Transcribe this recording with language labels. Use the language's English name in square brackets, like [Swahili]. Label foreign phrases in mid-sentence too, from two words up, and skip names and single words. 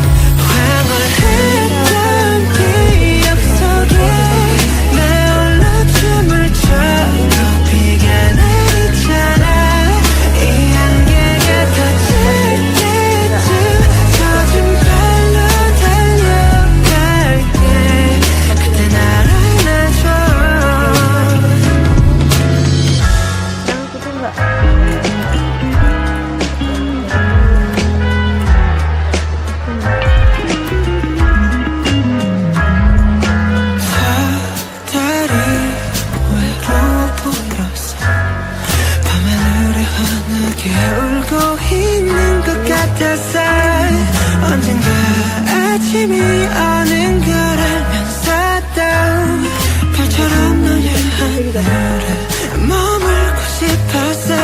[Korean] 황홀했던 기억 속에 내 홀로 춤을 춰 비가 내리잖아. 이 안개가 터질 때쯤 젖은 발로 달려갈게. 그때 날 안아줘. [Indonesian] aku tuh nggak [Korean] 달이 외로워 보여서 밤하늘에 환하게 울고 있는 것 같아서 언젠가 아침이 오는 걸 알면서도 별처럼 너의 하늘에 머물고 싶었어.